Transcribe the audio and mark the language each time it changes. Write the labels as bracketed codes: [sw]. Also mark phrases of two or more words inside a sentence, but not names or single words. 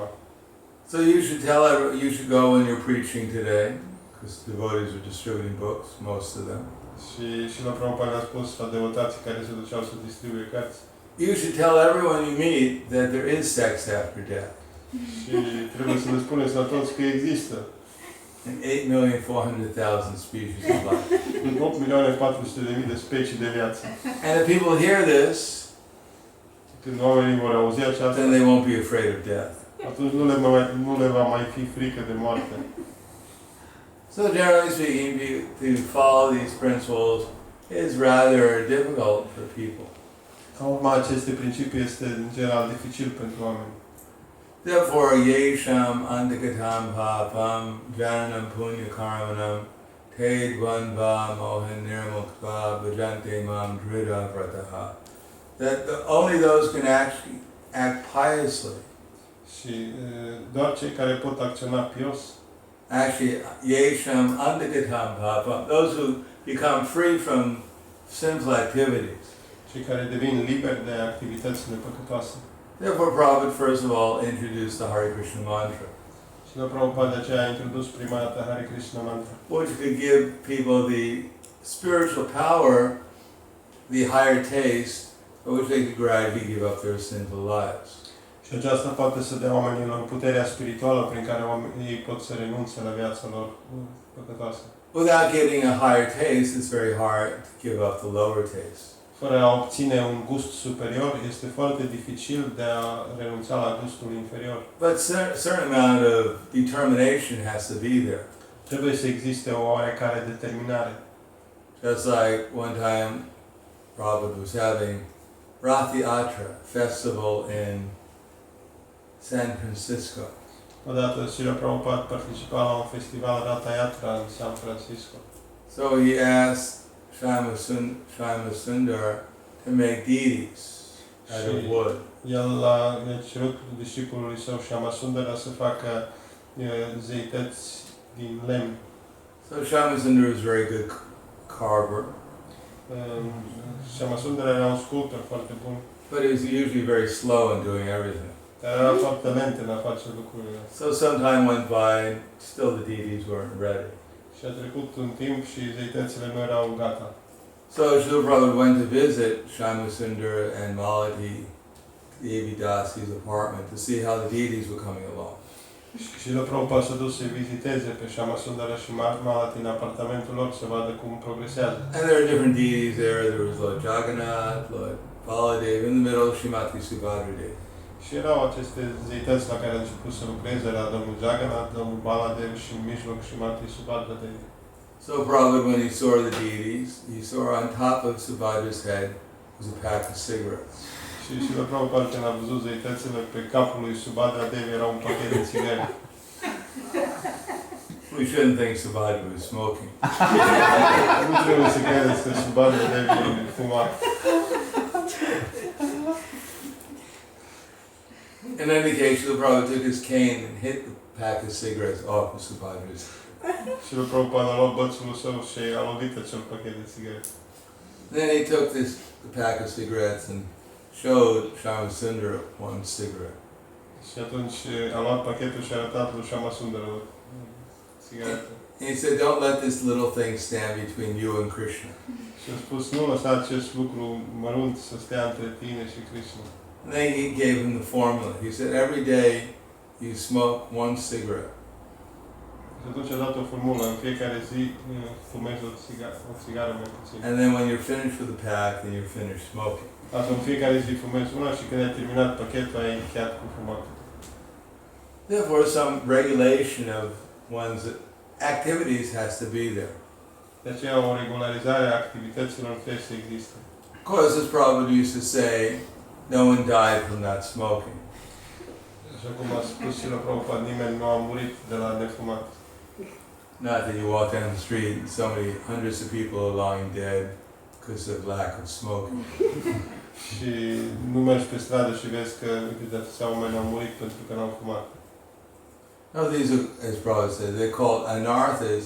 [en] So you should go when you're preaching today, because devotees are distributing books, most of them. [ro] Și la Prabhupada a spus la devotații care se duceau să distribuie cărți. [en] You should tell everyone you meet that there is sex after death. [ro] Și trebuie să le spuneți la toți că există. [en] In 8,400,000 species of life. [ro] În 8.400.000 de specii de viață. [en] And if people hear this, [ro] Când oamenii vor auzi aceasta, [en] then they won't be afraid of death. [ro] atunci nu le va mai fi frică de moarte. [en] So generally speaking, to follow these principles is rather difficult for people. [ro] Ca urma aceste principii este în general dificil pentru oameni. [sa] Therefore, yesham antikatam papam jananam punya karmanam tedvanva mohan nirmukva bhajante mam drida vrataha. [en] That only those can actually act piously. [ro] Și doar cei care pot acționa pios, [en] Actually, [sa] yesham antikatam papam, [en] those who become free from sinful activities. [ro] cei care devin liberi de activitățile păcătoase. [en] Therefore, Prabhupada first of all introduced the Hare Krishna mantra, [ro] Și la Prabhupada de aceea a introdus prima dată Hare Krishna mantra, [en] which could give people the spiritual power, the higher taste, by which they could gradually give up their sinful lives. [ro] și aceasta poate să dea oamenilor puterea spirituală prin care ei pot să renunțe la viața lor păcătoasă. [en] without getting a higher taste, it's very hard to give up the lower taste. [ro] Fără a obține un gust superior, este foarte dificil de a renunța la gustul inferior. [en] But certain amount of determination has to be there. [ro] Trebuie să existe o oarecare determinare. [en] Just like one time, Prabhupada was having Rathi Atra festival in San Francisco. [ro] Odată Srila Prabhupada participa la un festival Ratha Yatra în San Francisco. [en] So he asked Shama Sundar to make deities out of wood. [ro] El a cerut discipolului său Shama Sundara să facă zeități din lemn. [en] So Shama Sundar was a very good carver. [ro] Shama Sundara era un sculptor foarte bun. [en] But he was usually very slow in doing everything. [ro] Dar era foarte lent în a face lucrurile. [en] So some time went by and still the deities weren't ready. [ro] Și a trecut un timp și zeitățile nu erau gata. [en] So Srila Prabhupada went to visit Shama Sundar and Malati Devi Dasi's apartment to see how the deities were coming along. [ro] Și la Prabhupada s-a dus să viziteze pe Shama Sundara și Malati în apartamentul lor să vadă cum progresează. [en] And there are different deities there. There was Lord Jagannath, Lord Baladev, in the middle Srimati Subhadra Devi. [ro] Și erau aceste zeități la care a început să lucreze, la domnul Jagannath, domnul Baladev și în mijloc Srimati Subhadra Devi. [en] So Prabhupada, when he saw the deities, he saw on top of Subhadra's head was a pack of cigarettes. [ro] Și la Prabhupada, când a văzut zeitățile, pe capul lui Subhadra Devi era un pachet de țigări. [en] We shouldn't think Subhadra was smoking. [ro] Nu trebuie să credeți că Subhadra Devi fuma. [en] In any case, Srila Prabhupada took his cane and hit the pack of cigarettes off of Subhadra's. [ro] Și la Prabhupada a luat bățul său și a lovit acel pachet de țigări. [en] Then he took the pack of cigarettes and showed Shama Sundar one cigarette. [ro] Și atunci a luat pachetul și a arătat lui Shama Sundara țigaretă. [en] And he said, don't let this little thing stand between you and Krishna. [ro] Și a spus, nu lăsa acest lucru mărunt să stea între tine și Krishna. [en] And then he gave him the formula. He said, every day you smoke one cigarette. [ro] Și atunci a dat o formulă, în fiecare zi fumezi o țigară mai puțin. [en] And then when you're finished with the pack, then you're finished smoking. [ro] Asta în fiecare zi fumezi una și când ai terminat pachetul, ai încheiat cu fumatul. [en] Therefore, some regulation of one's activities has to be there. [ro] De aceea o regularizare a activităților trebuie să existe. [en] Of course, as Prabhupada used to say, no one died from not smoking. [ro] Așa cum a spus și la Prabhupada, nimeni nu a murit de la nefumat. [en] Not that you walk down the street and so many hundreds of people are lying dead because of lack of smoking. [ro] Și nu mergi pe stradă și vezi că de atâția oameni au murit pentru că n-au fumat. [en] No, these are, as Prabhupada said, they're called anarthas.